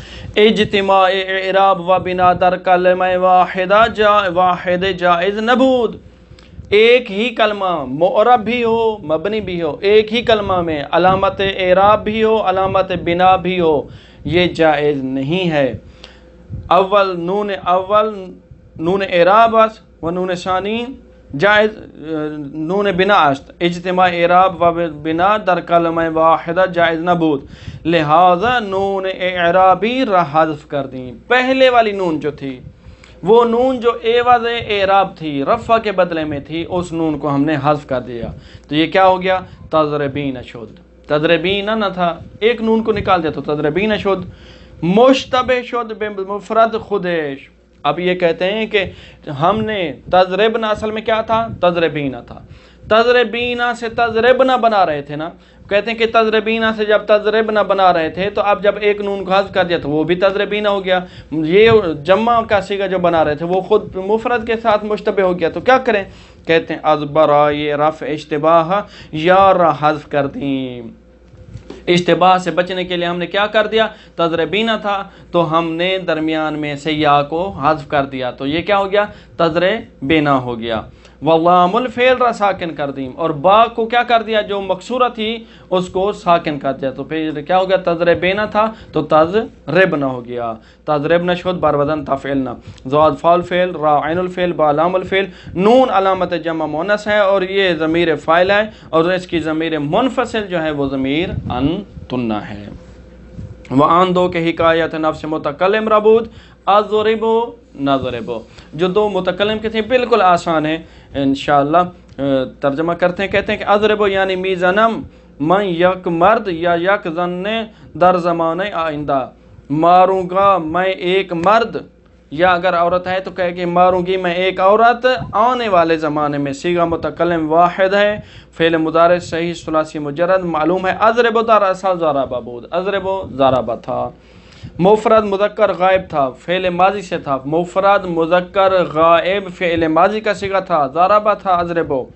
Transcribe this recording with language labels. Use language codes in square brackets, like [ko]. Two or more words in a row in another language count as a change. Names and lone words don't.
[fa] اجتماع اعراب و بنا در کلمہ واحد جائز نبود، [ur] ایک ہی کلمہ معرب بھی ہو مبنی بھی ہو، ایک ہی کلمہ میں علامت اعراب بھی ہو علامت بنا بھی ہو، یہ جائز نہیں ہے۔ [fa] اول نون اعراب است و نون ثانی جائز نون بنا است، اجتماع اعراب و بنا در کلمہ واحدہ جائز نبود، لہذا نون اعرابی را [ur] حذف کر دیں۔ پہلے والی نون جو تھی وہ نون جو عوض اعراب تھی، رفع کے بدلے میں تھی، اس نون کو ہم نے حذف کر دیا، تو یہ کیا ہو گیا؟ تضربین شد، تضربین نہ تھا، ایک نون کو نکال دیا تو تضربین شد، [fa] مشتبہ شد بمفرد خودش۔ [ur] اب یہ کہتے ہیں کہ ہم نے تضربنا اصل میں کیا تھا؟ تضربینہ تھا، تضربینہ سے تضربنا بنا رہے تھے نا، کہتے ہیں کہ تضربینہ سے جب تضربنہ بنا رہے تھے تو اب جب ایک نون کو حذف کر دیا تو وہ بھی تضربینہ ہو گیا، یہ جمع کا صیغہ جو بنا رہے تھے وہ خود مفرد کے ساتھ مشتبہ ہو گیا، تو کیا کریں؟ کہتے ہیں [fa] از برائے رفع اشتباہ [ur] یا را حذف کر دیں۔ اشتباہ سے بچنے کے لیے ہم نے کیا کر دیا؟ تضربینہ تھا تو ہم نے درمیان میں سے یا کو حذف کر دیا، تو یہ کیا ہو گیا؟ تضربینہ ہو گیا۔ [fa] واللام الفعل را ساکن کر دیم، [ur] اور با کو کیا کر دیا؟ جو مکسورہ تھی اس کو ساکن کر دیا، تو پھر کیا ہو گیا؟ تضربینہ تھا تو تضربنہ ہو گیا، [fa] تضربنہ شد بر وزن تفعلنا، [ur] زاد فاعل فعل را عین الفعل با لام الفعل، نون علامت جمع مؤنث ہے اور یہ ضمیر فاعل ہے، اور اس کی ضمیر منفصل جو ہے وہ ضمیر انتن ہے۔ [fa] وآن دو کے حکایت نفس متکلم ربود اضربو نضربو، [ur] جو دو متکلم کے تھے بالکل آسان ہے، انشاءاللہ ترجمہ کرتے ہیں۔ کہتے ہیں کہ اضربو یعنی [fa] میزنم من یک مرد یا یک زن در زمانے آئندہ، [ur] ماروں گا میں ایک مرد، یا اگر عورت ہے تو کہے کہ ماروں گی میں ایک عورت آنے والے زمانے میں۔ صیغہ متکلم واحد ہے، فعل مضارع صحیح ثلاثی مجرد، معلوم ہے [fa] اضرب در اصل ضربہ بود، [ur] اضرب ضربہ تھا، مفرد مذکر غائب تھا، فعل ماضی سے تھا، مفرد مذکر غائب فعل ماضی کا صیغہ تھا، ضربہ تھا اضرب۔